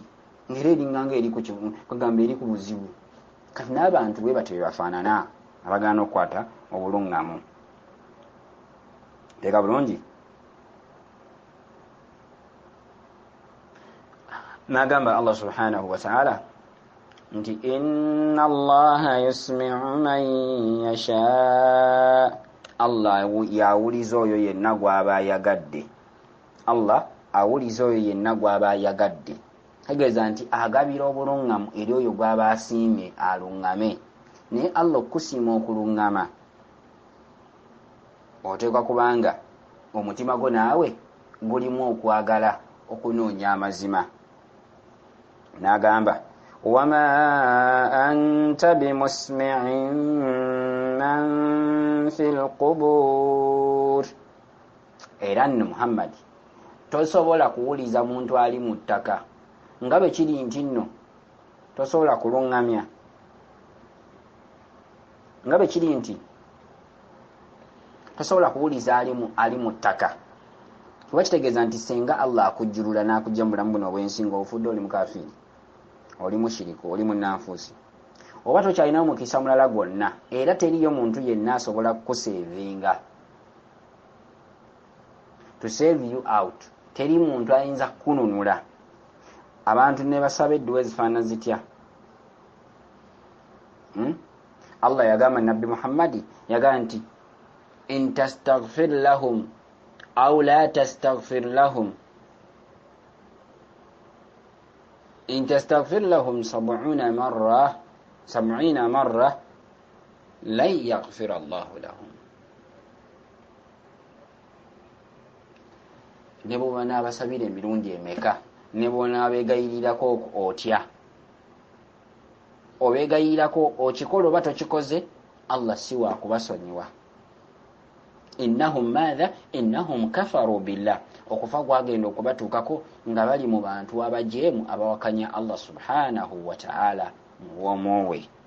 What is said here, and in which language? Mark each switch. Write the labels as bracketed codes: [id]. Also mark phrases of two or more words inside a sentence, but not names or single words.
[lg] Ng'era eringanga eri kugamba eri ku buzibu. Kati n'abantu bwe batyo bebafaanana abagaana okukwata obulungamu. Teeka bulungi. N'agamba Allah [ar] سبحانه وتعالى [lg] nti [ar] إن الله يسمع من يشاء, [lg] Allah yawuliza oyo yenna gw'aba ayagadde. Allah awuliza oyo yenna gw'aba ayagadde. Tegeeza nti agabira obulungamu eri oyo gw'aba asiimye aluŋŋame. Naye Allah okusiima okulunŋama oteekwa kubanga omutima gwo naawe gulimu okwagala okunoonya amazima. [ar] N'agamba وما أنت بمسمع من في القبور, [lg] era nno Muhammad tosobola kuwuliza muntu ali mu ttaka nga bwe kiri nti nno tosobola kulungamya nga bwe kiri nti tosobola kuwuliza ali mu ttaka kuba kitegeeza nti senga Allah akujjulula n'akujja mu bulamu buno obwensi ng'ofudde oli mukafiiri, oli mushiriku, oli munnanfuusi, oba tokyalinawo mukisa mulala gwonna, era teriyo muntu yenna asobola kukuseevinga [en] to save you out. [lg] Teri muntu ayinza kukununula. Abantu ne basaba edduwa ezifaanana zitya? Allah yagamba nabbi Muhammadi yagamba nti [ar] إن تستغفر لهم أو لا تستغفر لهم إن تستغفر لهم سبعين مرة لن يغفر الله لهم. [lg] Ne bw'oba n'abasabira emirundi emeka, ne bw'onaabeegayirirako otya, obeegayirirako okikola oba tokikoze, Allah si wa kubasonyiwa. [ar] إنهم كفروا بالله, [lg] okufa gwagenda okubatuukako nga bali mu bantu abajeemu abawakanya Allah [ar] سبحانه وتعالى [lg] muwomoowe.